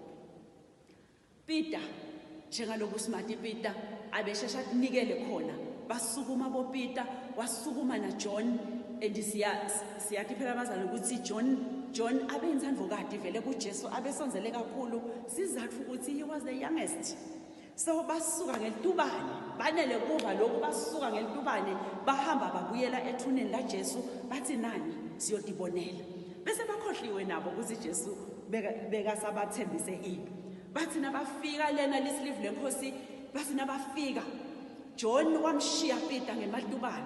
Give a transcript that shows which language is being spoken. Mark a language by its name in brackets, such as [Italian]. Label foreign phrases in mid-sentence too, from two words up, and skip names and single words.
[Swati] Peter njengaloku smart Peter abeshesha kunikele khona basukuma bo Peter wasukuma na John and siyathi phela bazalwane ukuthi John abeyinzandvokati vele kuJesu abesonzele kakhulu sizathu ukuthi [English] he was the youngest. [Swati] So basuka ngelitubane banele kuva lokhu basuka ngelitubane bahamba babuyela ethuneni la Jesu bathi nani siyodibonela. Bese bakhohliwe nabo ukuthi Jesu beka sabathembise ini. Bathi nabafika lena lisilivu lenkosi bathi nabafika John wamshiya Peter ngemadubane.